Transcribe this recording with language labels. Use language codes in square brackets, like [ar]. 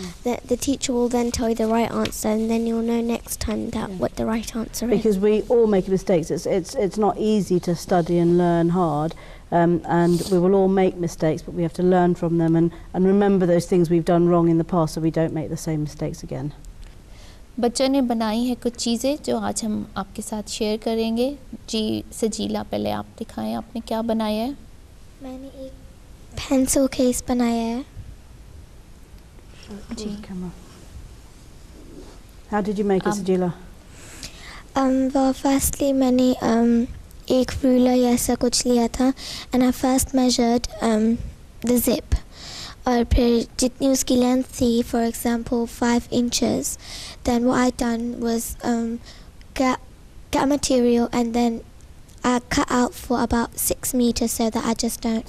[en] The teacher will then tell you the right answer, and then you'll know next time what the right answer is. Because we all make mistakes. It's not easy to study and learn hard, and we will all make mistakes, but we have to learn from them and remember those things we've done wrong in the past so we don't make the same mistakes again. [hi] बच्चों ने बनाई है कुछ चीज़ें जो आज हम आपके साथ शेयर करेंगे। जी सजीला, पहले आप दिखाएं आपने क्या बनाया है। मैंने एक पेंसिल केस बनाया है। जी। [en] How did you make it, Sajila? Well, firstly [hi] मैंने एक ruler या ऐसा कुछ लिया था, [en] and I first measured the zip. [hi] और फिर जितनी उसकी length थी, [en] for example 5 inches, then what I done was get material and then I cut out for about 6 meters so that I just don't.